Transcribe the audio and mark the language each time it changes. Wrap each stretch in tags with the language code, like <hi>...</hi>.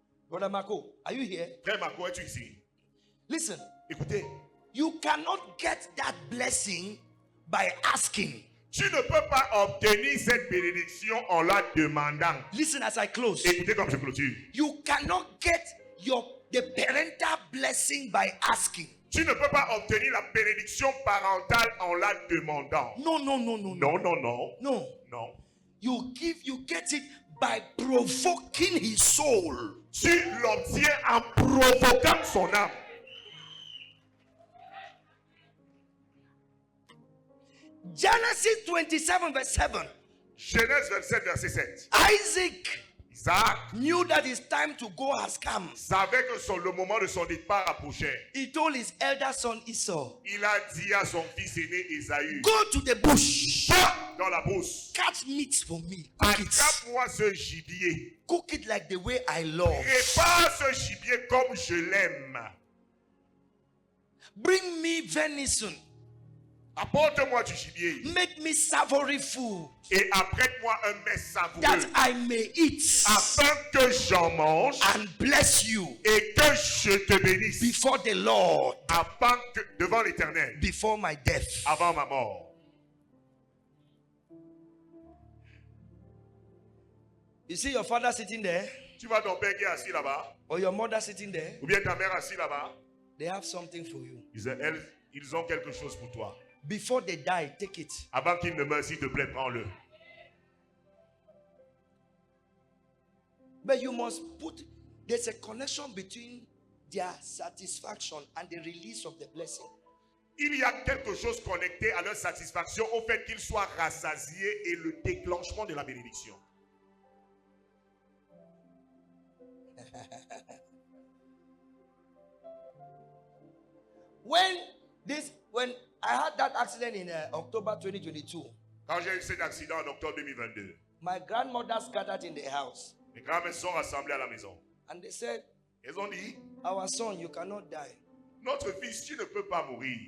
<en>Brother Marco, are you here?</en> <fr>Frère Marco, es-tu ici?</fr> <en>Listen,</en> <fr>Écoutez,</fr> <en>you cannot get that blessing by asking.</en> <fr>tu ne peux pas obtenir cette bénédiction en la demandant.</fr> <en>Listen as I close.</en> <fr>Écoutez comme je clôture.</fr> <en>You cannot get the parental blessing by asking.</en> <fr>Tu ne peux pas obtenir la bénédiction parentale en la demandant.</fr> <en>No.</en> <fr>Non.</fr> <en>No. You get it by provoking his soul.</en> <fr>Tu l'obtiens en provoquant son âme.</fr> <en>Genesis 27 verse 7.</en> <fr>Genèse 27, verset 7.</fr> <en>Isaac</en> <fr>Isaac</fr> <en>knew that his time to go has come.</en> <fr>savait que le moment de son départ approchait.</fr> <en>He told his elder son Esau,</en> <fr>Il a dit à son fils aîné Ésaü,</fr> <en>go to the bush,</en> <fr>va dans la brousse,</fr> <en>catch meat for me, cook it.</en> <fr>attrape-moi ce gibier.</fr> <en>Cook it like the way I love.</en> <fr>Prépare ce gibier comme je l'aime.</fr> <en>Bring me venison.</en> <fr>Apporte-moi du gibier</fr> <en>Make me savory food</en> <fr>et apprête-moi un mets savoureux</fr> <en>that I may eat</en> <fr>afin que j'en mange</fr> <en>and bless you</en> <fr>et que je te bénisse</fr> <en>before the Lord,</en> <fr>afin que, devant l'Éternel,</fr> <en>before my death.</en> <fr>avant ma mort.</fr> <en>You see your father sitting there</en> <fr>Tu vois ton père qui est assis là-bas,</fr> <en>or your mother sitting there,</en> <fr>ou bien ta mère assise là-bas,</fr> <en>they have something for you.</en> <fr>ils ont quelque chose pour toi.</fr> <en>Before they die, take it.</en> <fr>Avant qu'ils ne meurent, s'il te plaît, prends-le.</fr> <en>But you must put, there's a connection between their satisfaction and the release of the blessing.</en> <fr>Il y a quelque chose connecté à leur satisfaction au fait qu'ils soient rassasiés et le déclenchement de la bénédiction.</fr> <en>When I had that accident in October 2022,</en> <fr>Quand j'ai eu cet accident en octobre 2022,</fr> <en>my grandmothers gathered in the house</en> <fr>les grands-mères sont rassemblés à la maison.</fr> <en>and they said,</en> <fr>Ils ont dit,</fr> <en>our son, you cannot die.</en> <fr>notre fils, tu ne peux pas mourir.</fr>